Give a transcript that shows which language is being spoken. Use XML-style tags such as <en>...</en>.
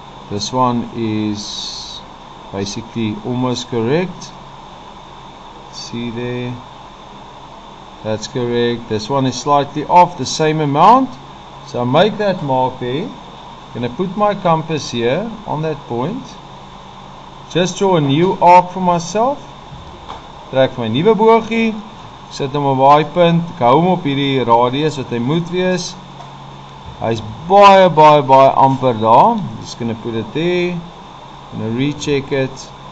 <en>This one is basically almost correct. See there. That's correct. This one is slightly off the same amount. So I make that mark there. I'm going to put my compass here on that point. Just draw a new arc for myself.</en> <af>Trek my nuwe bogie. Sit hom op daai punt. Ek hou hom op hierdie radius wat hy moet wees. Hy's baie amper daar.</af> <en>Just going to put it there. I'm going to recheck it.</en>